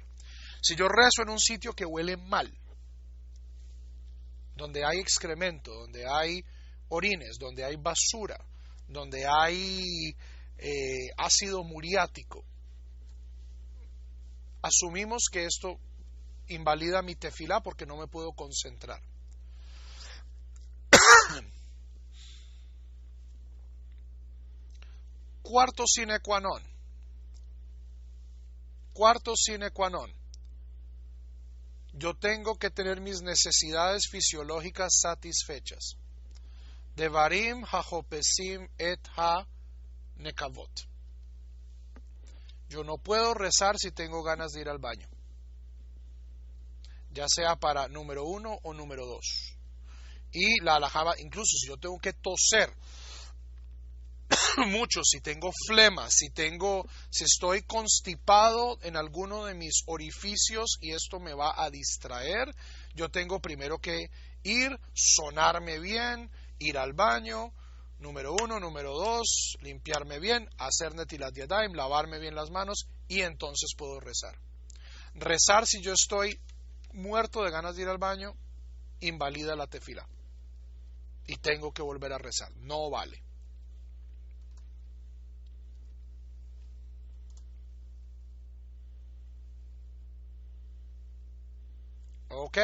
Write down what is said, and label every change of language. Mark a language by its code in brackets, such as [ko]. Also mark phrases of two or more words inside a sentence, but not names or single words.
[es] Si yo rezo en un sitio que huele mal, donde hay excremento, donde hay orines, donde hay basura, donde hay ácido muriático, asumimos que esto invalida mi tefilá porque no me puedo concentrar. Cuarto sine qua non. Yo tengo que tener mis necesidades fisiológicas satisfechas. [he] דברים החופשים את הנקבות. [es] Yo no puedo rezar si tengo ganas de ir al baño, ya sea para número 1 o número 2. Y la alajá, incluso si yo tengo que toser mucho, si tengo flema, si estoy constipado en alguno de mis orificios y esto me va a distraer, yo tengo primero que ir, sonarme bien, ir al baño, número 1, número 2, limpiarme bien, hacer [he] נטילת ידיים, [es] lavarme bien las manos y entonces puedo rezar. Rezar si yo estoy muerto de ganas de ir al baño, invalida la tefila y tengo que volver a rezar, no vale. ¿Ok?